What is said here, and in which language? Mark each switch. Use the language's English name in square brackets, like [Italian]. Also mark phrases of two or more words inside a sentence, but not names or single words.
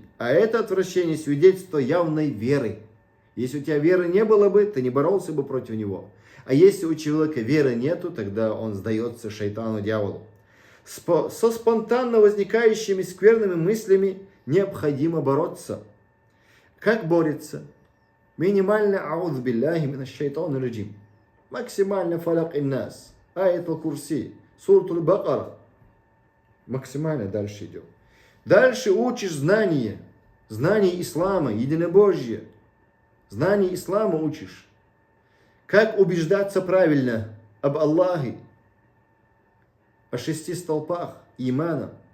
[Russian] А это отвращение свидетельство явной веры. Если у тебя веры не было бы, ты не боролся бы против него. А если у человека веры нету, тогда он сдается шайтану, дьяволу. Со спонтанно возникающими скверными мыслями необходимо бороться. Как борется? [Arabic] Минимально أعوذ بالله من الشيطان الرجيم. [Russian] Максимально фалак иннас. Аят аль-Курси. Сурат аль-Бакара. Максимально дальше идем. Дальше учишь знания. Знания ислама, единобожия. Знания ислама учишь. Как убеждаться правильно об Аллахе, о 6 столпах имана.